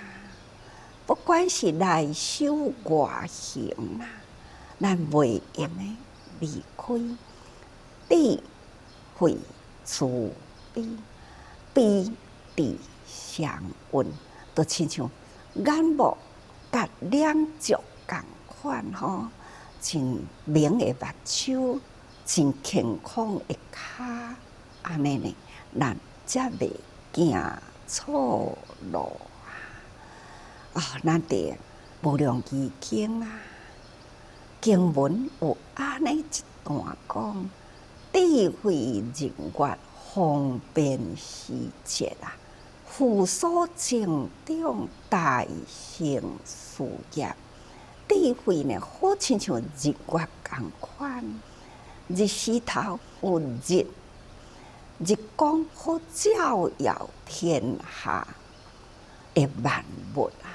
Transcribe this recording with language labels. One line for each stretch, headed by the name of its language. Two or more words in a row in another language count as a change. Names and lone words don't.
Min Nan Chinese: 不管是内修外行啊，咱袂用的离开智慧慈悲，悲智相运，就亲像眼目甲两足共款吼，真明的目睭，真健康的脚，安尼呢，咱才袂行错路。咱伫无量义经啊，经文有安尼一段讲： 智慧人月，方便时节啊，父所敬重，大成事业。智慧呢，好亲像日月共款，日时头有日光好照耀天下的万物啊。